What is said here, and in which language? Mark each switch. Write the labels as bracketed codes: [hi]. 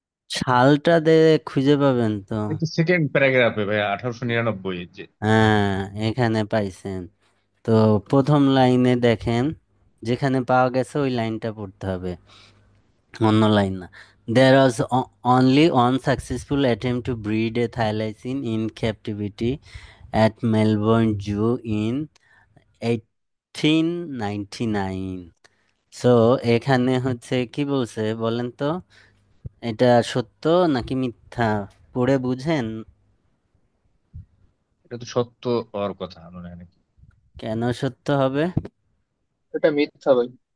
[bn] সালটা খুঁজে পাবেন তো। এই তো সেকেন্ড প্যারাগ্রাফে ভাই, 1899 যে। হ্যাঁ, এখানে পাইছেন। তো প্রথম লাইনে দেখেন, যেখানে পাওয়া গেছে ওই লাইনটা পড়তে হবে, অন্য লাইন না। [en] There was only one successful attempt to breed a thylacine in captivity at Melbourne Zoo in 1899. [bn] So এখানে হচ্ছে কি বলছে বলেন তো, এটা সত্য নাকি মিথ্যা? পড়ে বুঝেন? এটা তো সত্য হওয়ার কথা মনে হয় নাকি। কেন সত্য হবে? এটা মিথ্যা ভাই।